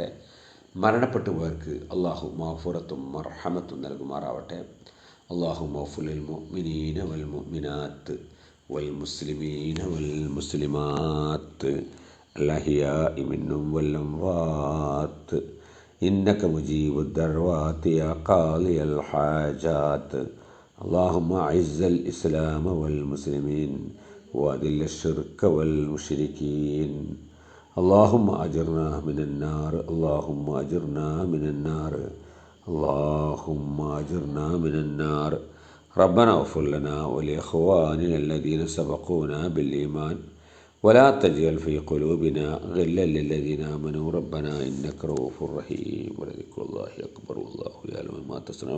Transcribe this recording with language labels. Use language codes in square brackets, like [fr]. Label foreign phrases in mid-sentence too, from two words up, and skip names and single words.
[ml] മരണപ്പെട്ടു പോയവർക്ക് അള്ളാഹു മഗ്ഫിറത്തും മർഹമത്തും നൽകുമാറാവട്ടെ. [ar] اللهم اغفر للمؤمنين والمؤمنات والمسلمين والمسلمات الأحياء منهم والأموات إنك مجيب الدعوات يا قاضي الحاجات اللهم أعز الإسلام والمسلمين وأذل الشرك والمشركين اللهم أجرنا من النار اللهم أجرنا من النار اللهم أجرنا من النار ربنا اغفر لنا ولإخواننا الذين سبقونا بالإيمان ولا تجعل في قلوبنا غلا للذين آمنوا ربنا إنك رؤوف رحيم ولذكر الله أكبر والله يعلم ما تصنعون.